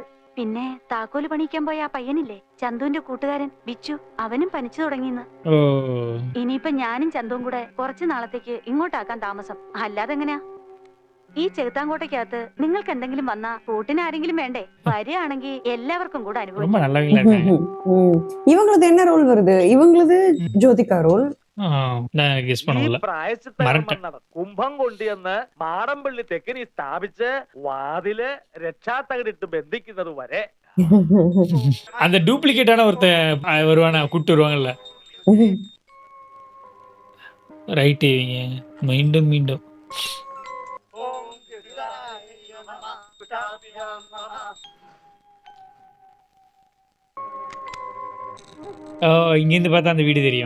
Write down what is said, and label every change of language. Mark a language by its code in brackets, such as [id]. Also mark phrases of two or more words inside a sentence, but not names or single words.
[ml] പിന്നെ താക്കോല് പണിയിക്കാൻ പോയ ആ പയ്യനില്ലേ ചന്തുവിന്റെ കൂട്ടുകാരൻ ബിച്ചു, അവനും പനിച്ചു തുടങ്ങിന്ന്. ഓ ഇനിയിപ്പൊ ഞാനും ചന്തുവും കൂടെ കുറച്ചു നാളത്തേക്ക് ഇങ്ങോട്ടാക്കാൻ താമസം. അല്ലാതെ എങ്ങനെയാ? ഈ ചെകുത്താങ്കോട്ടയ്ക്കകത്ത് നിങ്ങൾക്ക് എന്തെങ്കിലും വന്നാ കൂട്ടിന് ആരെങ്കിലും വേണ്ടേ? വരികയാണെങ്കിൽ എല്ലാവർക്കും കൂടെ [ta] ரொம்ப [ml] അനുഭവിക്കും. [ta] நல்லவங்களா இருக்காங்க. இவங்களது என்ன ரோல் வருது? இவங்களது ஜோதிகா ரோல். நான் கெஸ் [ml] ഈ [ta] பண்ணல. [ml] പ്രായശ്ചിത്തം മറട്ടെ. കുംഭം കൊണ്ടുവന്ന് മാടമ്പള്ളി തെക്കിനി സ്ഥാപിച്ച് വാതില് രക്ഷാത്തകടിട്ട് ബന്ധിക്കുന്നത് വരെ [ta] அந்த டூப்ளிகேட்டான ஒருத்தன் வருவானா கூட்டு வருவாங்கல்ல. ரைட் இவங்க மீண்டும் மீண்டும் ஓ இங்கிருந்து பார்த்தா அந்த வீடு தெரியும்.